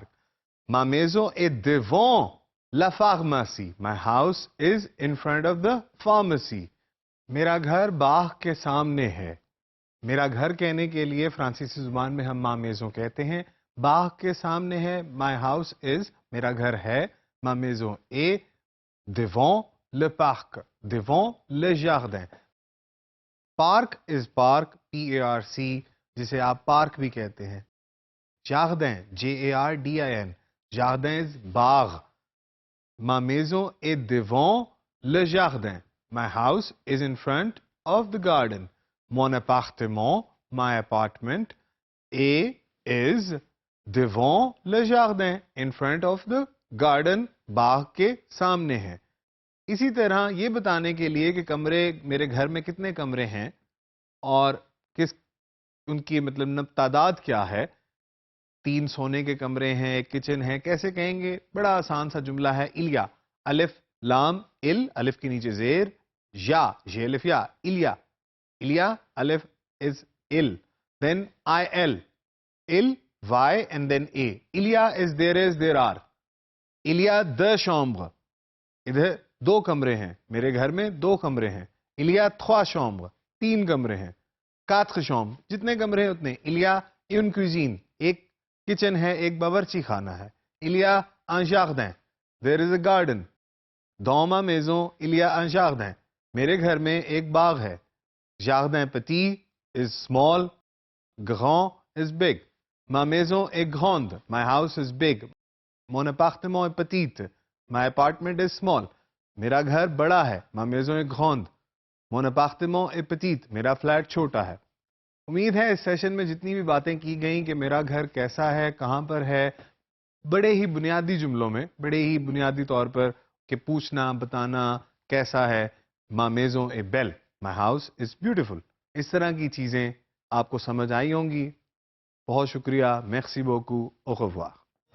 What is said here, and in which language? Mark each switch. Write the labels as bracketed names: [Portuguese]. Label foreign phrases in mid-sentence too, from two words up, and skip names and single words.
[French] ma maison est devant la pharmacie, [English] my house is in front of the pharmacy। [Urdu] میرا گھر باغ کے سامنے ہے۔ میرا گھر کہنے کے لیے فرانسیسی زبان میں ہم [French] ma maison [Urdu] کہتے ہیں. باغ کے سامنے ہے, [English] my house is, [Urdu] میرا گھر ہے, [French] ma maison est devant le parc, devant le jardin। [English] park is park, [Urdu] PARC, جسے آپ پارک بھی کہتے ہیں. [French] jardin, JARDIN, jardin इज बाग। ma maison est devant le jardin, [English] my house is in front of the garden। [French] mon appartement, [English] my apartment, is [French] devant le jardin, [English] in front of the garden, [Urdu] باغ کے سامنے ہے. اسی طرح یہ بتانے کے لیے کہ کمرے، میرے گھر میں کتنے کمرے ہیں اور کس ان کی مطلب تعداد کیا ہے، 3 سونے کے کمرے ہیں، ایک کچن ہے، کیسے کہیں گے? بڑا آسان سا جملہ ہے، اِلیا، الف لام اِل، الف کے نیچے زیر، یا جے الف یا، اِلیا، اِلیا الف [English] is il, then IL, il Y and then A, [Urdu] इलिया [English] is there are, [French] il y a deux chambre, [Urdu] ادھر 2 کمرے ہیں، میرے گھر میں 2 کمرے ہیں. [French] il y a 3 chambres, [Urdu] 3 کمرے ہیں. 4 chambres, جتنے کمرے ہیں اتنے. [French] il y a une cuisine, [Urdu] ایک کچن ہے، ایک باورچی خانہ ہے. [French] il y a un jardin, [English] there is a garden। [French] dans ma maison, il y a un jardin, [Urdu] میرے گھر میں ایک باغ ہے. [French] jardin petit [English] is small, grand is big। [French] ma maison est grande, [English] my house is big। [French] mon appartement est petit, [English] my apartment is small। [Urdu] میرا گھر بڑا ہے, [French] ma maison est grande, mon appartement est petit, [Urdu] میرا فلیٹ چھوٹا ہے. امید ہے اس سیشن میں جتنی بھی باتیں کی گئیں کہ میرا گھر کیسا ہے، کہاں پر ہے، بڑے ہی بنیادی جملوں میں، بڑے ہی بنیادی طور پر کہ پوچھنا، بتانا کیسا ہے. [French] ma maison est belle, [English] my house is beautiful। [Urdu] اس طرح کی چیزیں آپ کو سمجھ آئی ہوں گی. بہت شکریہ, [French] merci beaucoup, au revoir।